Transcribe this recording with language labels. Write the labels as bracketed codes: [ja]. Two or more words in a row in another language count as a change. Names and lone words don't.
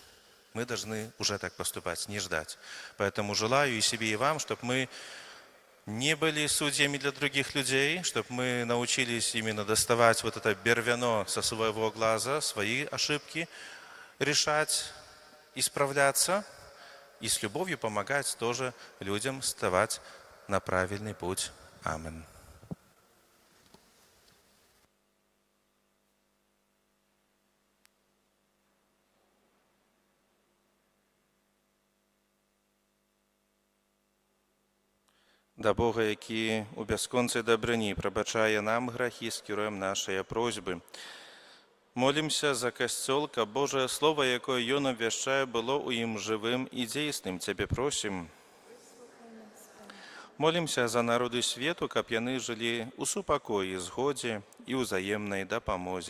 [ru] Мы должны уже так поступать, не ждать. Поэтому желаю и себе, и вам, чтобы мы не были судьями для других людей, чтобы мы научились именно доставать вот это бервяно со своего глаза, свои ошибки решать, исправляться и с любовью помогать тоже людям вставать на правильный путь. Аминь. [be] Да Бога, які у бясконцай дабрыні прабачае нам грахі, скіруем нашыя просьбы. Молімся за касцёл, каб Божае Слово, якое Ён абвяшчае, было ў ім жывым і дзейсным. Цябе просім. Молімся за народы свету, каб яны жылі ў супакоі, згодзе і ўзаемнай дапамозе.